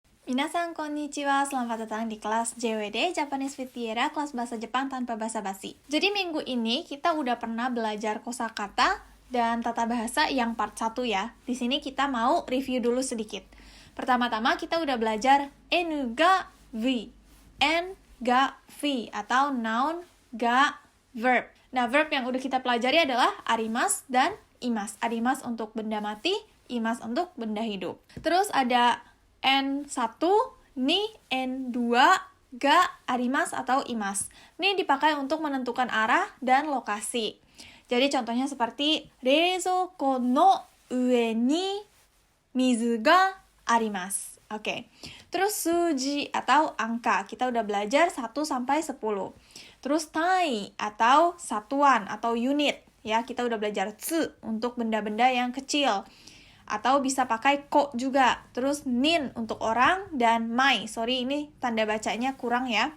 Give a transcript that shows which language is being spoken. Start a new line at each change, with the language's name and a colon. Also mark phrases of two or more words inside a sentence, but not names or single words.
Japanese: みなさんこんにちは,
Indonesian: selamat datang di kelas JWD Japanese with Tiara, kelas bahasa Jepang tanpa basa-basi. Jadi minggu ini kita udah pernah belajar kosakata dan tata bahasa yang part 1 ya. Di sini kita mau review dulu sedikit. Pertama-tama kita udah belajar N ga V, N ga V atau noun ga verb. Nah, verb yang udah kita pelajari adalah arimas dan imas. Arimas untuk benda mati, imas untuk benda hidup. Terus ada N1, ni, N2, ga, arimas atau imas. Ini dipakai untuk menentukan arah dan lokasi. Jadi contohnya seperti
Japanese: 冷蔵庫の上に水があります.
Indonesian: Oke. Terus suji atau angka. Kita udah belajar 1 sampai 10. Terus tai atau satuan atau unit. Ya, kita udah belajar tsu untuk benda-benda yang kecil. Atau bisa pakai ko juga. Terus nin untuk orang dan mai. Sorry, ini tanda bacanya kurang ya.